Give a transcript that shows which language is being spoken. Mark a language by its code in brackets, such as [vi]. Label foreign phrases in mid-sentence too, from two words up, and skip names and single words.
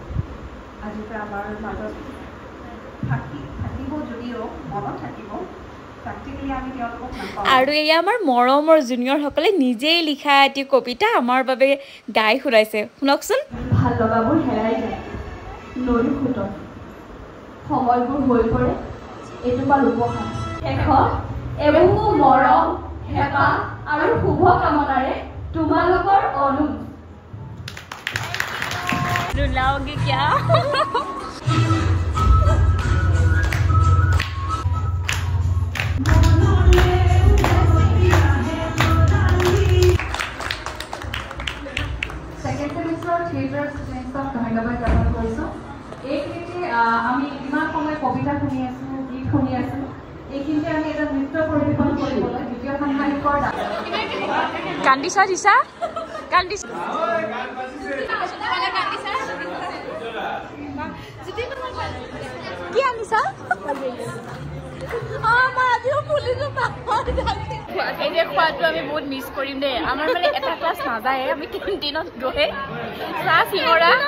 [as] আৰু এয়া আমাৰ মৰমৰ জুনিয়ৰ সকলে নিজেই লিখা এটি কবিতা আমাৰ বাবে গাই শুনাইছে শুনকচোন ভাল লগাবোৰ হেৰাই যায় নদী ফুটত সময়বোৰ হৈ পৰে এটোপাল উপহাৰ শেষত এবুকু মৰম হেঁপাহ আৰু শুভকামনাৰে তোমালোকৰ [hi] रुलाओगे क्या [en] second semester theatre [as] ষ্টুডেণ্টছক ধন্যবাদ জ্ঞাপন কৰিছো এইখিনিতে আমি ইমান সময় কবিতা শুনি আছো গীত শুনি আছো এইখিনিতে আমি এটা নৃত্য পৰিৱেশন কৰিবলৈ দ্বিতীয় সাংবাদিকৰ কান্দিছা দিছা কান্দিছা কি আনিছা খোৱাটো আমি বহুত মিছ কৰিম দেই আমাৰ মানে এটা ক্লাছ নাযায় আমি কেণ্টিনত গৈ চাহ চিঙৰা